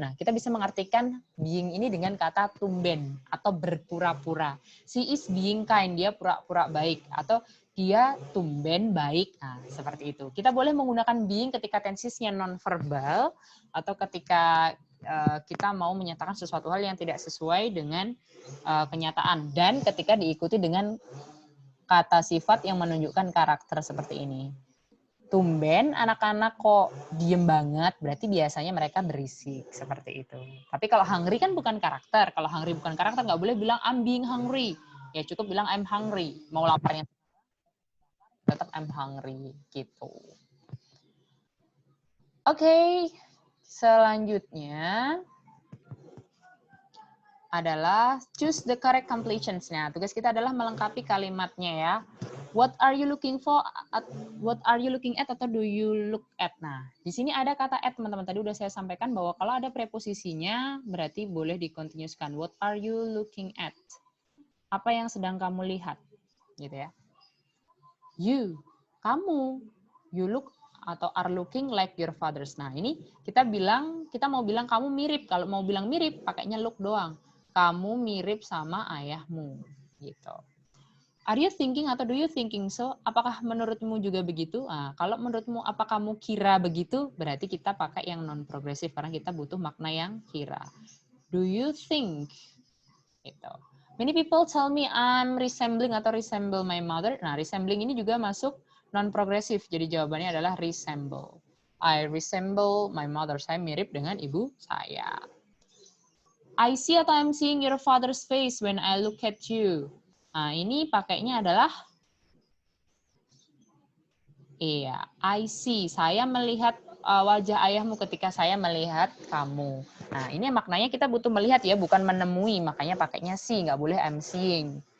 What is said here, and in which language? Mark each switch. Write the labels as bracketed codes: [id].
[id] Nah, kita bisa mengartikan being ini dengan kata tumben atau berpura-pura. [en] She is being kind, [id] dia pura-pura baik. Atau dia tumben baik. Nah, seperti itu. Kita boleh menggunakan being ketika tensisnya non-verbal atau ketika kita mau menyatakan sesuatu hal yang tidak sesuai dengan kenyataan. Dan ketika diikuti dengan kata sifat yang menunjukkan karakter seperti ini. Tumben anak-anak kok diem banget, berarti biasanya mereka berisik, seperti itu. Tapi kalau hungry kan bukan karakter. Kalau hungry bukan karakter, nggak boleh bilang [en] I'm being hungry. [id] Ya cukup bilang [en] I'm hungry. [id] Mau laparnya tetap [en] I'm hungry, [id] gitu. Oke, selanjutnya adalah [en] choose the correct completions. [id] Nah, tugas kita adalah melengkapi kalimatnya ya. [en] What are you looking for? What are you looking at atau do you look at? [id] Nah, di sini ada kata at, teman-teman. Tadi udah saya sampaikan bahwa kalau ada preposisinya berarti boleh dikontinuuskan. [en] What are you looking at? [id] Apa yang sedang kamu lihat? Gitu ya. You, kamu. [en] You look atau are looking like your fathers. [id] Nah, ini kita mau bilang kamu mirip. Kalau mau bilang mirip, pakainya look doang. Kamu mirip sama ayahmu. Gitu. [en] Are you thinking atau do you thinking so? [id] Apakah menurutmu juga begitu? Nah, kalau menurutmu apa kamu kira begitu? Berarti kita pakai yang non-progresif karena kita butuh makna yang kira. [en] Do you think? Gitu. Many people tell me I'm resembling atau resemble my mother. [id] Nah, resembling ini juga masuk non-progresif. Jadi jawabannya adalah [en] resemble. I resemble my mother. [id] Saya mirip dengan ibu saya. [en] I see atau I'm seeing your father's face when I look at you. [id] Nah, ini pakainya adalah iya, [en] I see. [id] Saya melihat wajah ayahmu ketika saya melihat kamu. Nah, ini maknanya kita butuh melihat ya, bukan menemui. Makanya pakainya see, nggak boleh [en] I'm seeing.